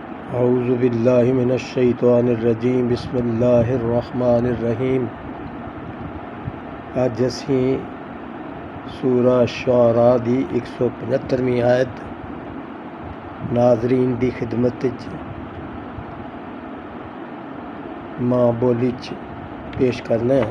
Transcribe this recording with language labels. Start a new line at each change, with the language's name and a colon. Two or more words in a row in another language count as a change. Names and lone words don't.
Arabic: أعوذ بالله من الشيطان الرجيم بسم الله الرحمن الرحيم.
Punjabi: اج اسیں سورہ شعرا دی 175ویں آیت ناظرین دی خدمت چ ماں بولی چ پیش کرنا ہے.